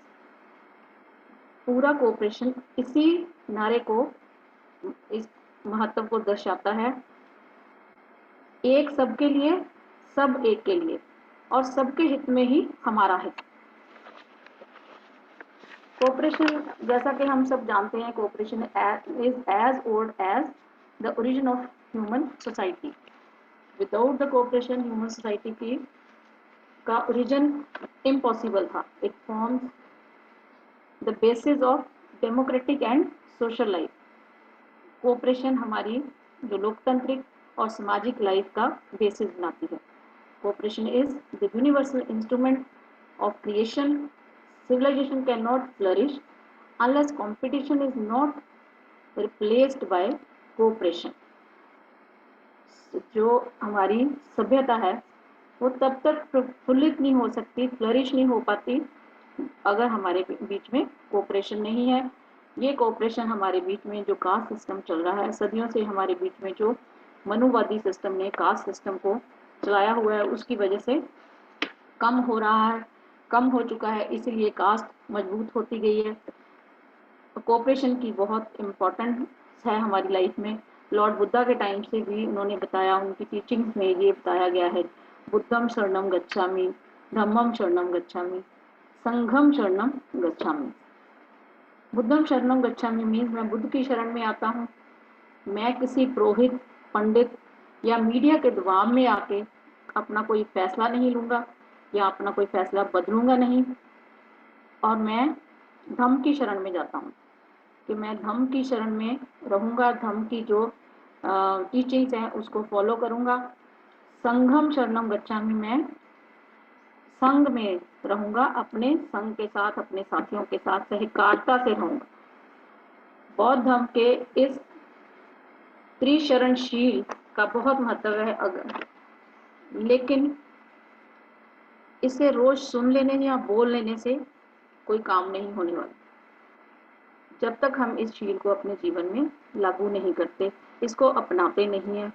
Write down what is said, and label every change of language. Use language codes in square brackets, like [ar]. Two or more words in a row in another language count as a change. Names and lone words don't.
[hi] पूरा कोऑपरेशन इसी नारे को, इस महत्व को दर्शाता है। एक सबके लिए, सब एक के लिए, और सबके हित में ही हमारा हित। [en] कोऑपरेशन, [hi] जैसा कि हम सब जानते हैं, [en] cooperation is as old as the origin of human society. without the cooperation human society का origin impossible था। it forms the basis of democratic and social life. [hi] कोऑपरेशन हमारी जो लोकतांत्रिक और सामाजिक लाइफ का बेसिस बनाती है। [en] cooperation is the universal instrument of creation. Civilization cannot flourish unless competition is not replaced by cooperation. [hi] जो हमारी सभ्यता है वो तब तक प्रफुल्लित नहीं हो सकती, फ्लरिश नहीं हो पाती, अगर हमारे बीच में कोऑपरेशन नहीं है। ये कोऑपरेशन हमारे बीच में जो [en] caste system [hi] चल रहा है, सदियों से हमारे बीच में जो मनुवादी सिस्टम ने [en] caste system [hi] को चलाया हुआ है, उसकी वजह से कम हो रहा है, कम हो चुका है, इसीलिए कास्ट मजबूत होती गई है। कोऑपरेशन की बहुत इम्पोर्टेंस है हमारी लाइफ में। लॉर्ड बुद्धा के टाइम से भी उन्होंने बताया, उनकी टीचिंग्स में ये बताया गया है, [pi] बुद्धम शरणम गच्छामि, धम्मम शरणम गच्छामि, संघम शरणम गच्छामि। बुद्धम शरणम गच्छामि [hi] मीन्स मैं बुद्ध की शरण में आता हूँ। मैं किसी पुरोहित, पंडित या मीडिया के दबाव में आके अपना कोई फैसला नहीं लूँगा या अपना कोई फैसला बदलूंगा नहीं, और मैं धम्म की शरण में जाता हूँ कि मैं धम्म की शरण में रहूँगा, धम्म की जो टीचिंग्स हैं उसको फॉलो करूँगा। [pi] संघम शरणम गच्छामि, [hi] मैं संघ में रहूँगा, अपने संघ के साथ, अपने साथियों के साथ सहकारिता से रहूँगा। बौद्ध धर्म के इस त्रिशरणशील का बहुत महत्व है, लेकिन इसे रोज सुन लेने या बोल लेने से कोई काम नहीं होने वाला जब तक हम इस शील को अपने जीवन में लागू नहीं करते, इसको अपनाते नहीं है।